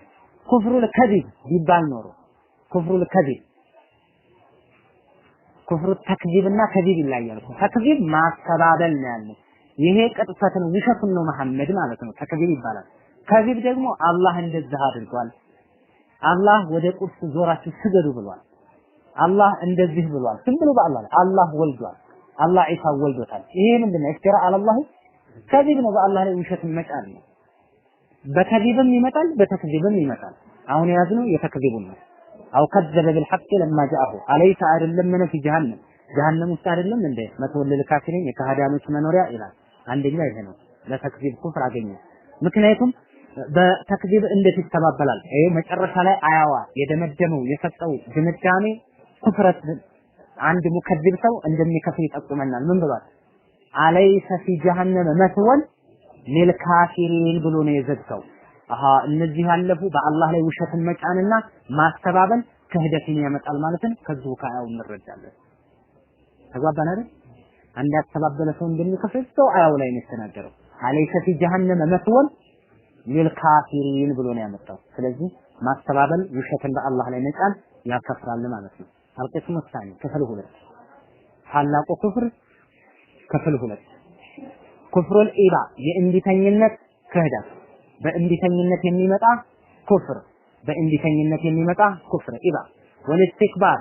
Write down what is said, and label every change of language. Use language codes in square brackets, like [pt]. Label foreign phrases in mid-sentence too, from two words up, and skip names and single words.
[ar] كفر الكذب [am] ቢባል ኖሮ ኩፍሩል ከዚብ ኩፍሩ ተክዚብና ከዚብ ይለያያል። ተክዚብ ማስተባበል ነው ያለው። ይሄ ቅጥፈት ነው፣ ውሸት ነው መሐመድ ማለት ነው። ተክዚብ ይባላል። ከዚብ ደግሞ አላህ እንደዚህ አድርጓል፣ አላህ ወደ ቁርስ ዞራችሁ ስገዱ ብሏል፣ አላህ እንደዚህ ብሏል። ዝም ብሎ በአላህ ላይ አላህ ወልዷል፣ አላህ ኢሳ ወልዶታል። ይሄ ምንድነው? [ar] افتراء على الله [am] ከዚብ ነው። በአላህ ላይ ውሸትን መጫን ነው። በከዚብም ይመጣል፣ በተክዚብም ይመጣል። አሁን ያዝነው የተክዚቡን ነው። [ar] أو كذب بالحق لما جاءه أليس [am] አይደለም ምን [ar] في جهنم [am] ጀሃነም ውስጥ አይደለም እንደ [ar] مثوى للكافرين [am] የካህዳኖች መኖሪያ ይላል። አንደኛ ይሄ ነው። ለተክዚብ ኩፍር አገኘ። ምክንያቱም በተክዚብ እንዴት ይተባበላል? ይሄ መጨረሻ ላይ አያዋ የደመደመው የሰጠው ድምዳሜ ኩፍረት አንድ ሙከዚብ ሰው እንደሚከፍር ይጠቁመናል። ምን ብሏል? አለይሰ [ar] في جهنم مثوى للكافرين [am] ብሎ ነው የዘጋው። እነዚህ ያለፉ በአላህ ላይ ውሸትን መጫንና ማስተባበል ክህደትን ያመጣል ማለትን ከዚሁ ከአያው እንረዳለን። ተግባባን አይደል? አንድ ያስተባበለ ሰው እንደሚከፍር ሰው አያው ላይ ነው የተናገረው። አለይሰ [ar] في جهنم مثوى للكافرين [am] ብሎ ነው ያመጣው። ስለዚህ ማስተባበል ውሸትን በአላህ ላይ መጫን ያከፍራል ማለት ነው። አልቂስሙ الثاني ክፍል 2 ታላቁ ኩፍር ክፍል 2 ኩፍሩል ኢባ የእንቢተኝነት ክህደት በእንቢተኝነት የሚመጣ ኩፍር በእንቢተኝነት የሚመጣ ኩፍር [ar] إباء والاستكبار